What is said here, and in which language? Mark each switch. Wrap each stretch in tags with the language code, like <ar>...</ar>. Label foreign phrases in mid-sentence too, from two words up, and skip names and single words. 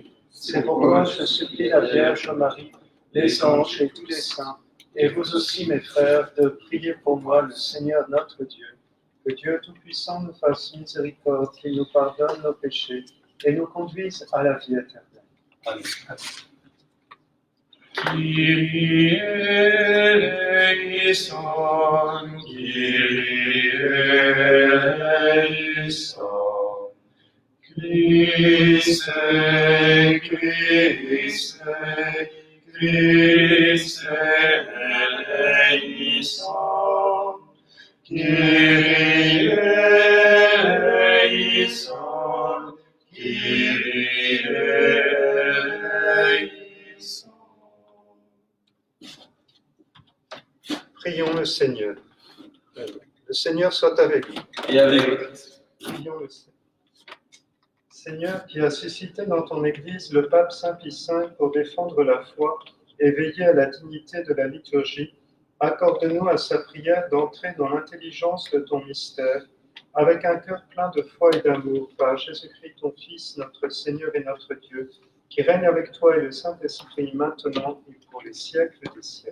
<fr>C'est pourquoi je supplie la Vierge Marie, les anges et tous les saints, et vous aussi mes frères, de prier pour moi le Seigneur notre Dieu. Que Dieu Tout-Puissant nous fasse miséricorde, qu'il nous pardonne nos péchés et nous conduise à la vie éternelle. Amen.</fr> <el>Κύριε ἐλέησον, Κύριε ἐλέησον, Χριστέ, Χριστέ, Χριστέ ἐλέησον, Κύριε ἐλέησον, Κύριε ἐλέησον.</el> <fr>Prions le Seigneur. Le Seigneur soit avec vous. Et avec votre esprit. Prions le Seigneur. Seigneur, qui as suscité dans ton Église le pape Saint Pie V pour défendre la foi et veiller à la dignité de la liturgie, accorde-nous à sa prière d'entrer dans l'intelligence de ton mystère, avec un cœur plein de foi et d'amour, par Jésus-Christ ton Fils, notre Seigneur et notre Dieu, qui règne avec toi et le Saint-Esprit maintenant et pour les siècles des siècles.</fr>